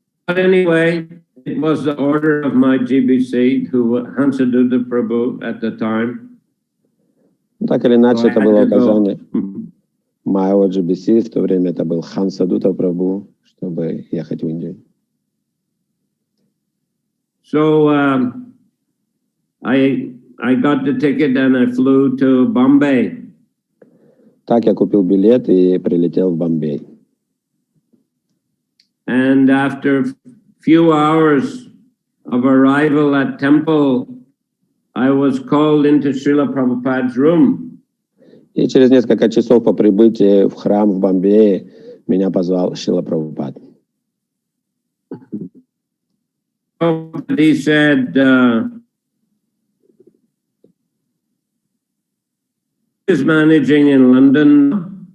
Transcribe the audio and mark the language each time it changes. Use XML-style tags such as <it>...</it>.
<en>But anyway, it was the order of my GBC, who Hansaduta Prabhu at the time.</en> <ru>Так или иначе, это было указание моего GBC, в то время это был Хансадута Прабху, чтобы ехать в Индию.</ru> <en>So I got the ticket and I flew to Bombay.</en> <ru>Так я купил билет и прилетел в Бомбей.</ru> <en>And after a few hours of arrival at temple, I was called into Šrila Prabhupade's room.</en> <ru>И через несколько часов по прибытии в храм в Бомбее меня позвал Шрила Прабхупад.</ru> <en>He said, is managing in London.</en>